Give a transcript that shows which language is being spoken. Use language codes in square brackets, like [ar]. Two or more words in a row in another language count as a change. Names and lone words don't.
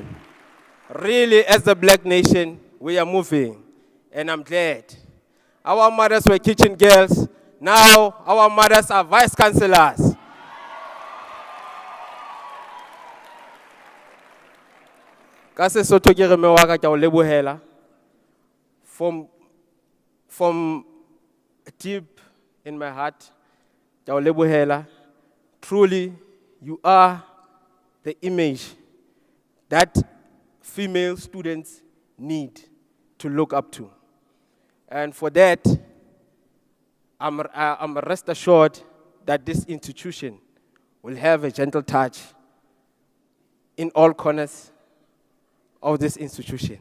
[en] Really, as a black nation, we are moving, and I'm glad. Our mothers were kitchen girls. Now, our mothers are vice chancellors. [st] Kase soto ke re me wa ka ke o lebohela [en] from deep in my heart. [st] Ke o lebohela. [en] Truly, you are the image that female students need to look up to. And for that, I'm rest assured that this institution will have a gentle touch in all corners of this institution.